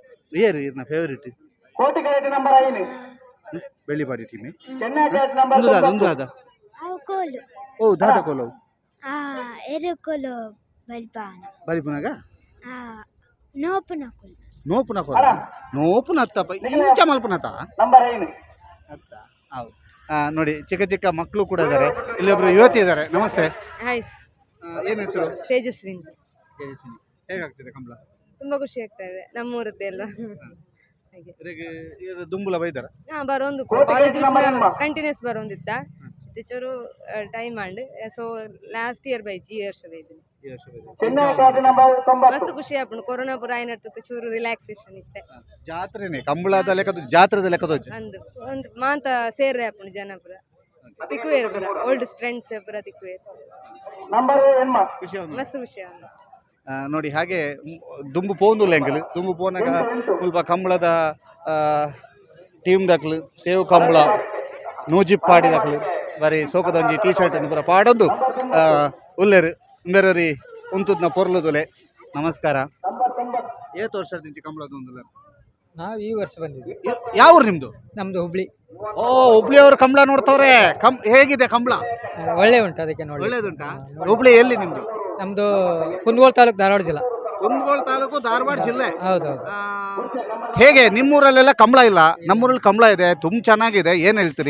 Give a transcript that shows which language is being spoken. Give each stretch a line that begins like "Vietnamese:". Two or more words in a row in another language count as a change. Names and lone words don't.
Tulu: ಏರು ಇರ್ನ ಫೇವರಿಟ್ ಬೆಳ್ಳಿಪಾಡಿ ಟೀಮೆ ಒಂದು ಆದ ಅವು ಕೋಲು ಓ ದಾದ ಕೋಲವು ಎರುಕೋಲು ಬಲ್ಪಾನ ಬಲಿಪುನಾಗ ನೋಪುನ ಕೋಲು ನೋಪುನ ಕೋಲ ನೋಪುನ ಅತ್ತಪ್ಪ ಇಂಚ ಮಲ್ಪುನತ ಅತ್ತ
Kannada: ಹೌದು ನೋಡಿ ಚಿಕ್ಕ ಚಿಕ್ಕ ಮಕ್ಕಳು ಕೂಡ ಇದ್ದಾರೆ ಇಲ್ಲೊಬ್ರು ಯುವತಿ ಇದ್ದಾರೆ ನಮಸ್ತೆ ಹಾಯ್ ಏನು ಹೆಸರು ತೇಜಸ್ವಿನಿ ತೇಜಸ್ವಿನಿ ಹೇಗಾಗ್ತಿದೆ ಕಂಬಳ ತುಂಬಾ ಖುಷಿ ಆಗ್ತಾ ಇದೆ ನಮ್ಮೂರದ್ದೆಲ್ಲ ಹಾಗೆ
Tulu: ಇದಕ್ಕೆ ದುಂಬುಲ ಬೈದಾರ ಬರೋಂದು
English: college continues
Tulu: ಬರೋಂದಿತ್ತ
English: teacher time and so last year
Tulu: ಬೈಜಿ ಈ ವರ್ಷ ಬೈದಿನಿ ಮಸ್ತ್ ಖುಷಿ ಆಪುಂಡು ಕೊರೋನಾ ಪೂರ ಆಯ್ನಡ್ತಕ್ಕೆ ಚೂರು ರಿಲ್ಯಾಕ್ಸೇಷನ್ ಇತ್ತೆ ಜಾತ್ರೆನೆ ಕಂಬಳದ ಲೆಕ್ಕದ ಜಾತ್ರೆದ ಲೆಕ್ಕದ ಒಂದು ಮಾಂತ ಸೇರ್ರೆ ಆಪುಂಡು ಜನ ಪೂರ ತಿಕ್ಕುವೇರು ಪೂರ
English: old friends
Tulu: ಪೂರ ತಿಕ್ಕುವೇರು ಖುಷಿ ಮಸ್ತ್ ಖುಷಿ ಆಗುಂಡು ನೋಡಿ ಹಾಗೆ ದುಂಬು ಪೋಂದುಲ್ಲ ಎಂಕಲ್ ದುಂಬು ಪೋನಾಗ ಸ್ವಲ್ಪ ಕಂಬಳದ ಟೀಮ್ ದಕ್ಲು ಸೇವು ಕಂಬಳ ನೂಜಿಪ್ಪಾಡಿ ದಕ್ಲು ಬರೀ ಸೋಕದೊಂಜಿ ಟೀ ಶರ್ಟ್ ಅನ್ನು ಪೂರ ಪಾಡೊಂದು ಉಲ್ಲೆರು ಬೇರೆ ಉಂತುದ್ನ ಪೊರ್ಲುದುಲೆ ನಮಸ್ಕಾರ ಏತ್ ವರ್ಷ ತಿಂಚಿ ಕಂಬಳದ ಒಂದು
Kannada: ನಾವು ಈ ವರ್ಷ ಬಂದಿದ್ವಿ ಯಾವ ಊರು ನಿಮ್ದು ನಮ್ದು ಹುಬ್ಳಿ ಓ ಹುಬ್ಳಿ ಅವರು ಕಂಬಳ ನೋಡ್ತವ್ರೆ ಹೇಗಿದೆ ಕಂಬಳ ಒಳ್ಳೆ ಉಂಟು ಅದಕ್ಕೆ ನೋಡಿ ಒಳ್ಳೇದುಂಟಾ ಹುಬ್ಳಿ ಎಲ್ಲಿ ನಿಮ್ದು ನಮ್ದು ಕುಂದಗೋಳ ತಾಲೂಕು ಧಾರವಾಡ ಜಿಲ್ಲಾ ಕುಂದಗೋಳ ತಾಲೂಕು ಧಾರವಾಡ ಜಿಲ್ಲೆ ಹೌದೌದು ಹೇಗೆ ನಿಮ್ಮೂರಲ್ಲೆಲ್ಲ ಕಂಬಳ ಇಲ್ಲ ನಮ್ಮೂರಲ್ಲಿ ಕಂಬಳ ಇದೆ ತುಂಬ ಚೆನ್ನಾಗಿದೆ ಏನ್ ಹೇಳ್ತೀರಿ